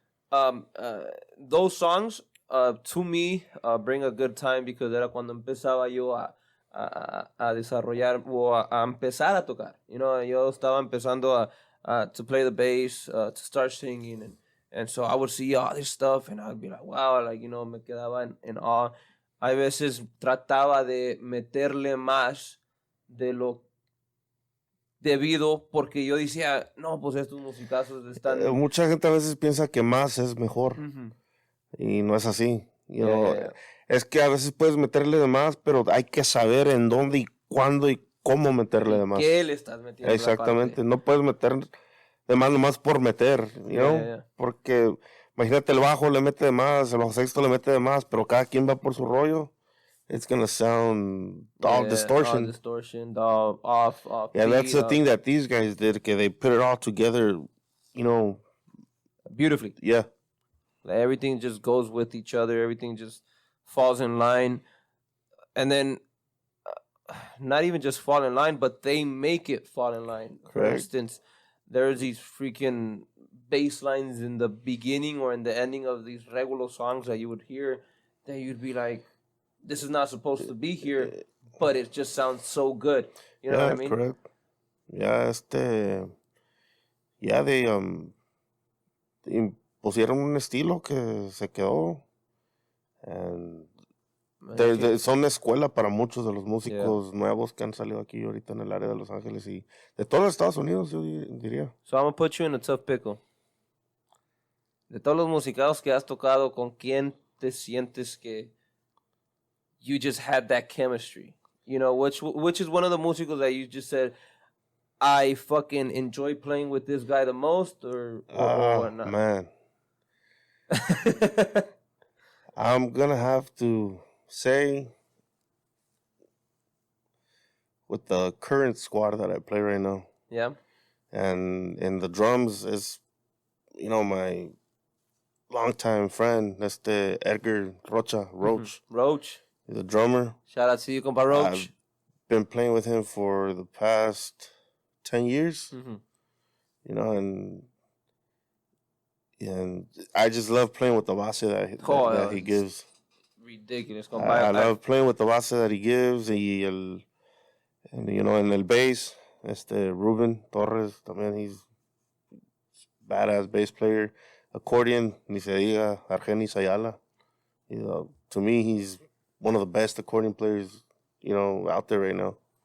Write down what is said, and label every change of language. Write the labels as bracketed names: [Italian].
[English] those songs, to me, bring a good time because [Spanish] era cuando empezaba yo a desarrollar o a empezar a tocar. [English] You know, [Spanish] yo estaba empezando [English] to play the bass, to start singing, and so I would see all this stuff, and I'd be like, wow, like, you know, [Spanish] me quedaba en [English] awe. [Spanish] Hay veces trataba de meterle más de lo debido porque yo decía, no, pues estos musicazos están... Mucha gente a veces piensa que más es mejor. Ujú. Y no es así. You [English] know, yeah, yeah. [Spanish] Es que a veces puedes meterle de más, pero hay que saber en dónde y cuándo y cómo meterle de más. ¿Qué le estás metiendo? Exactamente. No puedes meter de más nomás por meter, [English] you know? Yeah. [Spanish] Porque imagínate, el bajo le mete de más, el bajo sexto le mete de más, pero cada quien va por su rollo. [English] It's gonna sound all distortion. All distortion, all off. Yeah, that's the thing that these guys did, que they put it all together, you know. Beautifully. Yeah. Like everything just goes with each other. Everything just falls in line. And then, not even just fall in line, but they make it fall in line. Correct. For instance, there's these freaking bass lines in the beginning or in the ending of these regular songs that you would hear that you'd be like, this is not supposed to be here, but it just sounds so good. You know what I mean? Correct. Yeah, they [Spanish] impusieron un estilo que se quedó. And son escuela para muchos de los músicos nuevos que han salido aquí ahorita en el área de Los Ángeles y de todos los Estados Unidos, yo diría. [English] So I'm gonna put you in a tough pickle. [Spanish] De todos los musicados que has tocado, ¿con quién te sientes que [English] you just had that chemistry? You know, which is one of the musicos that you just said, I fucking enjoy playing with this guy the most, or not? Man. I'm gonna have to say with the current squad that I play right now. Yeah. And in the drums is, you know, my longtime friend, Edgar Rocha, Roach. Mm-hmm. Roach. He's a drummer. Shout out to you, compa Roach. I've been playing with him for the past 10 years. Mm-hmm. You know, and I just love playing with the base that he gives. Ridiculous. I love playing with the base that he gives. And you know, [Spanish] en el [English] bass, Ruben Torres, también he's badass bass player. [Spanish] Accordion, ni se diga, Argenis Ayala. [English] You know, to me, he's one of the best accordion players, you know, out there right now.